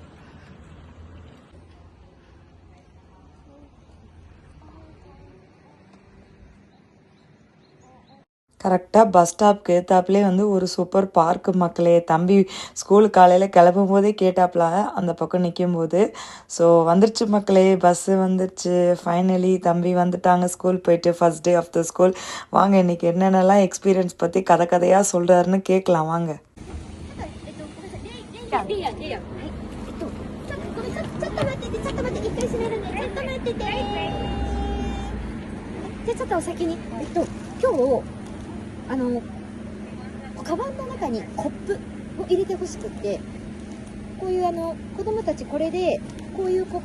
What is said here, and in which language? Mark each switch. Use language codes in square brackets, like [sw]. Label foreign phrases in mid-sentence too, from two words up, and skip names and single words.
[ta] கரெக்டாக [en] bus stopக்கு [ta] ஏற்றாப்புலே வந்து ஒரு சூப்பர் பார்க்கு மக்களே. தம்பி ஸ்கூலுக்கு காலையில் கிளம்பும் போதே கேட்டாப்புல அந்த பக்கம் நிற்கும் போது. ஸோ வந்துருச்சு மக்களே, பஸ்ஸு வந்துருச்சு. ஃபைனலி தம்பி வந்துட்டாங்க ஸ்கூல் போயிட்டு, [en] first day of the school. [ta] வாங்க இன்றைக்கி என்னென்னலாம் எக்ஸ்பீரியன்ஸ் பற்றி கதையாக சொல்கிறாருன்னு கேட்கலாம் வாங்க. [ja] カバンの中にコップを入れてほしくって、こういう子供たちこれでこういうコッ